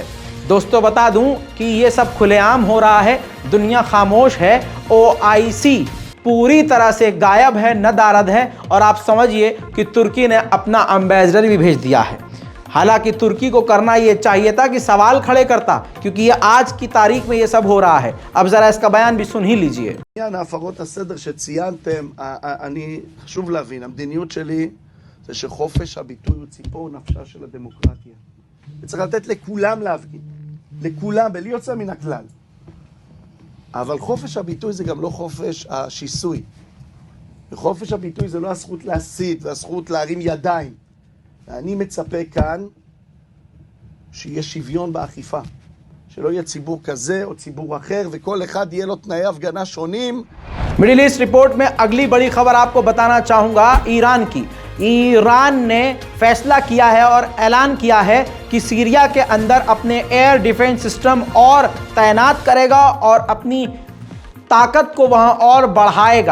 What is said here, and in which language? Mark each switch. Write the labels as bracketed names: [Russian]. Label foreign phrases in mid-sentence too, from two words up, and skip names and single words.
[Hindi] दोस्तों, बता दूं कि ये सब खुलेआम हो रहा है, दुनिया खामोश है, OIC पूरी तरह से गायब है, नदारद है, और आप समझिए कि तुर्की ने अपना अम्बेसडर भी भेज दिया है। हालांकि तुर्की को करना ये चाहिए था कि सवाल खड़े करता, क्योंकि ये आज की तारीख में ये सब हो रहा है। अब जरा इसका बयान भी सुन ही लीजिए। [Hebrew] הפרות הסדר שציינתם, אני חשוב להבין, המדיניות שלי זה שחופש הביטוי הוא ציפור נפשה של הדמוקרטיה. וצריך לתת לכולם להפגין, לכולם, בלי יוצא מן הכלל. אבל חופש הביטוי זה גם לא חופש השיסוי. וחופש הביטוי זה לא הזכות להסית והזכות להרים ידיים. ואני מצפה כאן שיהיה שוויון באכיפה. שלא יהיה ציבור כזה או ציבור אחר, וכל אחד יהיה לו תנאי הפגנה שונים. [Hindi] मिडिल ईस्ट रिपोर्ट में अगली बड़ी खबर आपको बताना चाहूंगा ईरान की। ईरान ने फैसला किया है और ऐलान किया है कि सीरिया के अंदर अपने एयर डिफेंस सिस्टम और तैनात करेगा और अपनी ताकत को वहां और बढ़ाएगा।